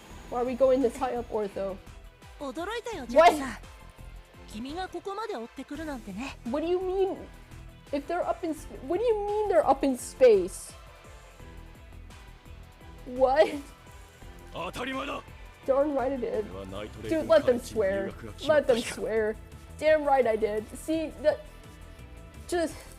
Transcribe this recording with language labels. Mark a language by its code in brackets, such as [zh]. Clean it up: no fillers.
[en] Why are we going this high up, Ortho? [ja] 驚いたよジャックさん。君がここまで追ってくるなんてね。 [en] What do you mean? If they're up in what do you mean they're up in space? What? [ja] 当たり前だ [en] Darn right I did. Dude, let them swear. Let them swear. Damn right I did. See that? Just.